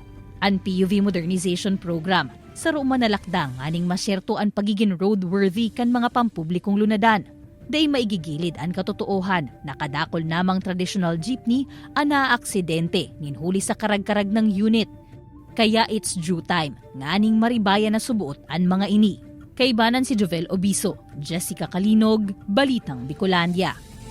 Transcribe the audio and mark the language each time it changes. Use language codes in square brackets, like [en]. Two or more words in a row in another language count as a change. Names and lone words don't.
[bik] Ang PUV Modernization Program sa rumanalakdang aning masyerto ang pagiging roadworthy kan mga pampublikong lunadan. Day maigigilid ang katotoohan na kadakol namang traditional jeepney ang naaaksidente ninhuli sa karag-karag ng unit. [en] Kaya it's due time, [bik] nganing maribaya na subuot ang mga ini. Kaibanan si Jovel Obiso, Jessica Calinog, Balitang Bicolandia.